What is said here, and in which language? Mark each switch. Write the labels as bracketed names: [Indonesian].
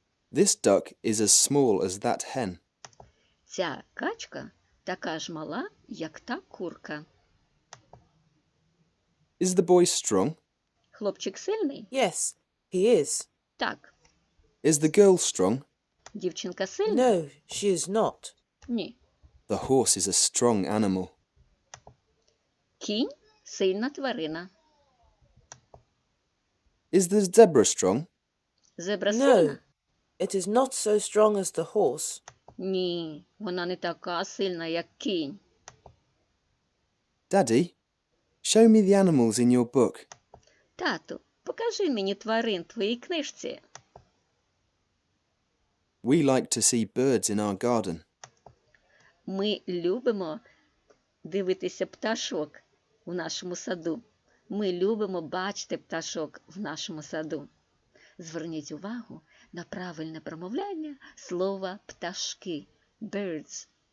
[English] This duck is as small as that hen. [Ukrainian] Ця качка така ж мала, як та курка. [English] Is the boy strong? [Ukrainian] Хлопчик сильний? [English] Yes, he is. [Ukrainian] Так. [English] Is the girl strong? [Ukrainian] Дівчинка сильна? [English] No, she is not. [Ukrainian] Ні. [English] The horse is a strong animal. [Ukrainian] Кінь – сильна тварина. [English] Is the zebra strong? [Ukrainian] Зебра [English] No, [Ukrainian] сильна? [English] it is not so strong as the horse. [Ukrainian] Ні, вона не така сильна, як кінь. [English] Daddy, Show me the animals in your book. [Ukrainian] Тату, покажи мені тварин в твоїй книжці. [English] We like to see birds in our garden. [Ukrainian] Ми любимо дивитися пташок у нашому саду. Ми любимо бачити пташок в нашому саду. Зверніть увагу на правильне промовляння слова пташки – birds.